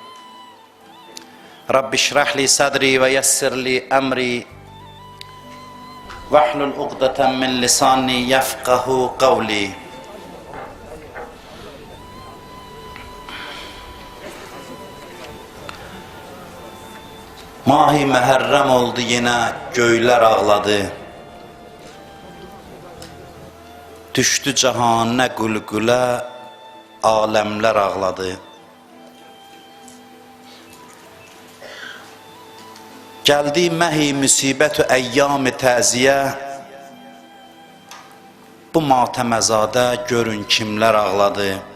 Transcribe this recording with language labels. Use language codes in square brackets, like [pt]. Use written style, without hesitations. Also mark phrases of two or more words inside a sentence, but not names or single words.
[ar] رب اشرح لي صدري ويسر لي أمري واحلل عقدة من لساني يفقه قولي. [az] Mahi Məhərrəm oldu yenə, göylər ağladı. Düşdü cahanə qülqülə, aləmlər ağladı. Gəldi məhi müsibət-ü əyyam-ı təziyə, bu matəməzadə görün kimlər ağladı.